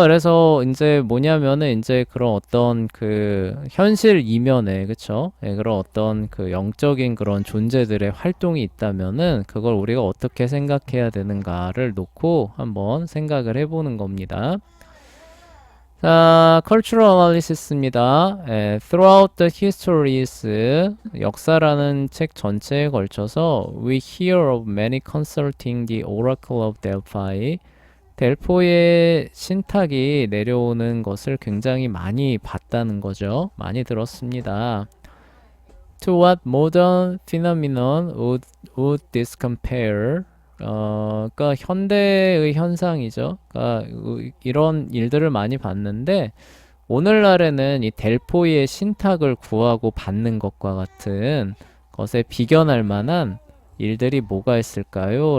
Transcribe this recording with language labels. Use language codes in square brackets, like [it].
[ko] 그래서 이제 뭐냐면은 이제 그런 어떤 그 현실 이면에, 그쵸? 그런 어떤 그 영적인 그런 존재들의 활동이 있다면은 그걸 우리가 어떻게 생각해야 되는가를 놓고 한번 생각을 해보는 겁니다. 자, cultural analysis입니다. [en] throughout the histories, [ko] 역사라는 책 전체에 걸쳐서 [en] we hear of many consulting the oracle of Delphi. [ko] 델포의 신탁이 내려오는 것을 굉장히 많이 봤다는 거죠. 많이 들었습니다. [en] To what modern phenomenon would this compare? [ko] 그러니까 현대의 현상이죠. 그러니까 이런 일들을 많이 봤는데 오늘날에는 이 델포이의 신탁을 구하고 받는 것과 같은 것에 비견할 만한 일들이 뭐가 있을까요?